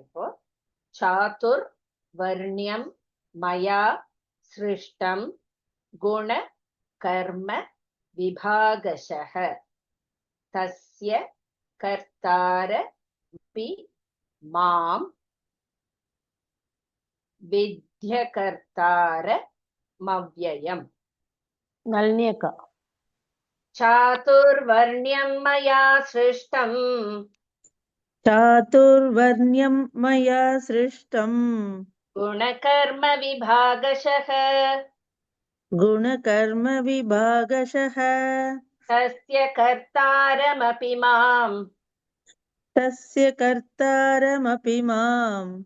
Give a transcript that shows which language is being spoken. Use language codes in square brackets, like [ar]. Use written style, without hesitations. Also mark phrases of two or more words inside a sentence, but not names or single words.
[sa] இப்போ चातुर् वर्ण्यं मया सृष्टं गुण कर्म विभागशः तस्य कर्तारमपि मां विद्ध्यकर्तारमव्ययम्. [ta] நளினி அக்கா. [sa] चातुर्वर्ण्यं मया सृष्टं चातुर्वर्ण्यं मया सृष्टं गुणकर्म विभागशः गुणकर्मविभागशः तस्य कर्तारमपि माम् तस्य कर्तारमपि मां